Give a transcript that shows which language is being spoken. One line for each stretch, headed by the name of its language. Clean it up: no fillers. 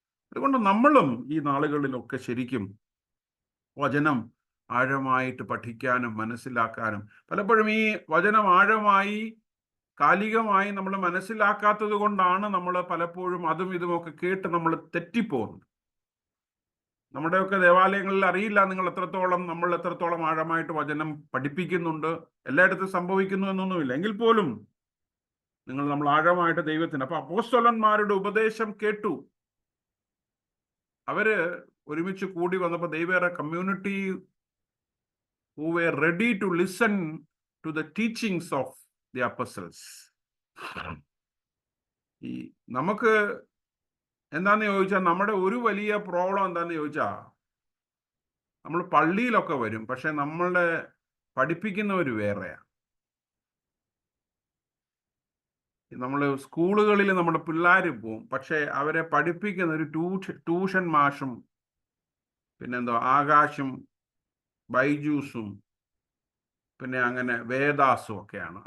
Malayalam: അതുകൊണ്ട് നമ്മളും ഈ നാളുകളിലൊക്കെ ശരിക്കും വചനം ആഴമായിട്ട് പഠിക്കാനും മനസ്സിലാക്കാനും, പലപ്പോഴും ഈ വചനം ആഴമായി കാലികമായി നമ്മൾ മനസ്സിലാക്കാത്തത് കൊണ്ടാണ് നമ്മൾ പലപ്പോഴും അതും ഇതുമൊക്കെ കേട്ട് നമ്മൾ തെറ്റിപ്പോകുന്നത്. നമ്മുടെയൊക്കെ ദേവാലയങ്ങളിൽ അറിയില്ല നമ്മൾ എത്രത്തോളം ആഴമായിട്ട് വചനം പഠിപ്പിക്കുന്നുണ്ട്, എല്ലായിടത്തും സംഭവിക്കുന്നു എന്നൊന്നുമില്ല. എങ്കിൽ പോലും നമ്മൾ ആഴമായിട്ട് ദൈവത്തിന്. അപ്പൊ അപ്പോസ്തലന്മാരുടെ ഉപദേശം കേട്ടു. അവര് ഒരുമിച്ച് കൂടി വന്നപ്പോൾ
English: they were a community who were ready to listen to the teachings of the apostles.
Malayalam: ഈ നമുക്ക് എന്താന്ന് ചോദിച്ചാൽ, നമ്മുടെ ഒരു വലിയ പ്രോബ്ലം എന്താന്ന് ചോദിച്ചാൽ, നമ്മൾ പള്ളിയിലൊക്കെ വരും, പക്ഷെ നമ്മളുടെ പഠിപ്പിക്കുന്നവർ വേറെയാണ്. നമ്മൾ സ്കൂളുകളിൽ നമ്മുടെ പിള്ളേർ പോവും, പക്ഷെ അവരെ പഠിപ്പിക്കുന്ന ഒരു ട്യൂഷൻ മാഷും പിന്നെന്തോ ആകാശും ബൈജൂസും പിന്നെ അങ്ങനെ വേദാസും ഒക്കെയാണ്.